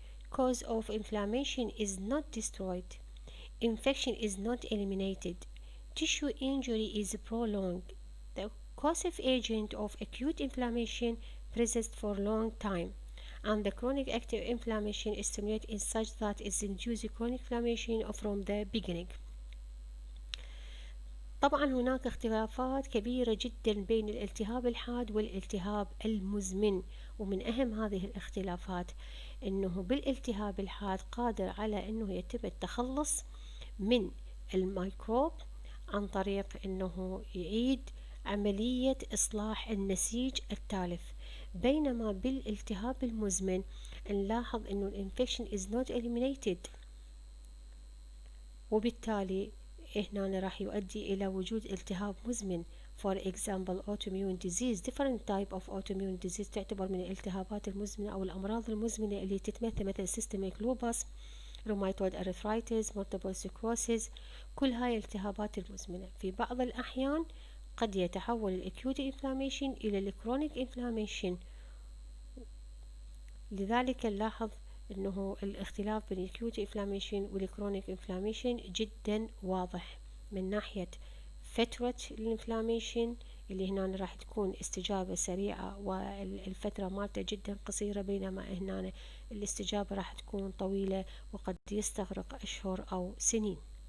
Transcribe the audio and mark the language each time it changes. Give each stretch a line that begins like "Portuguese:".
English: Cause of inflammation is not destroyed. Infection is not eliminated. Tissue injury is prolonged. The causative agent of acute inflammation persists for a long time, and the chronic active inflammation is stimulated in such that it induces chronic inflammation from the beginning.
Arabic: طبعا هناك اختلافات كبيرة جدا بين الالتهاب الحاد والالتهاب المزمن، ومن أهم هذه الاختلافات أنه بالالتهاب الحاد قادر على أنه يتم التخلص من الميكروب عن طريق أنه يعيد عملية إصلاح النسيج التالف، بينما بالالتهاب المزمن نلاحظ أنه الانفكشن
English: is not eliminated،
Arabic: وبالتالي هنا راح يؤدي إلى وجود التهاب مزمن.
English: For example, autoimmune disease, different type of autoimmune disease
Arabic: تعتبر من الالتهابات المزمنة أو الأمراض المزمنة اللي تتمثل مثل
English: systemic lupus, rheumatoid arthritis, multiple sclerosis.
Arabic: كل هاي الالتهابات المزمنة في بعض الأحيان قد يتحول الأكيوت inflammation إلى الكرونيك inflammation. لذلك نلاحظ أنه الاختلاف بين الأكيوت inflammation والكرونيك inflammation جدا واضح من ناحية فترة الانفلاميشن اللي هنا راح تكون استجابة سريعة والفترة مالته جدا قصيرة، بينما هنا الاستجابة راح تكون طويلة وقد يستغرق أشهر أو سنين.